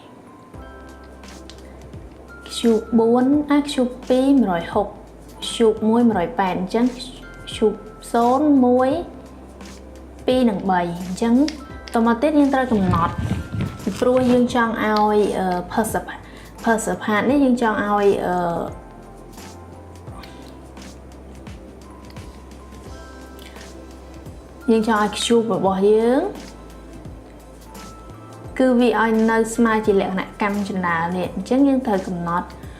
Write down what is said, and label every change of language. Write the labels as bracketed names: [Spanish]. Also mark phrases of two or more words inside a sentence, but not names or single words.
[English] cube 4 cube 2 160 cube 1 180 [Khmer] អញ្ចឹង cube 0 1 2និង3អញ្ចឹងតមកទៀតយើងត្រូវកំណត់ពីព្រោះយើងចង់ឲ្យ [English] pulse apart [Khmer] នេះយើងចង់ឲ្យ cube របស់យើងគឺវាឲ្យនៅស្មើជាលក្ខណៈកម្មចណ្ដាលនេះអញ្ចឹងយើងត្រូវកំណត់